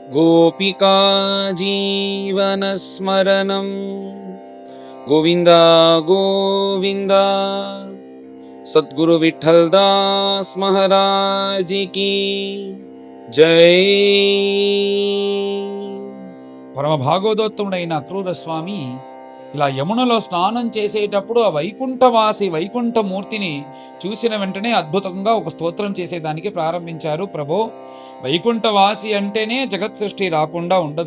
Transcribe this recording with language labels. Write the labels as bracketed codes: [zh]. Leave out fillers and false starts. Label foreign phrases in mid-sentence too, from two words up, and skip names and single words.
[sa] गोपिका जीवनस्मरणं गोविन्द गोविन्द। [hi] सद्गुरु विठ्ठलदास महाराज की जय। [te] పరమ భాగవతోత్తముడైన అక్రూర స్వామి ఇలా యమునలో స్నానం చేసేటప్పుడు ఆ వైకుంఠవాసి వైకుంఠమూర్తిని చూసిన వెంటనే అద్భుతంగా ఒక స్తోత్రం చేసేదానికి ప్రారంభించారు. ప్రభో, వైకుంఠవాసి అంటేనే జగత్ సృష్టి రాకుండా ఉండదు.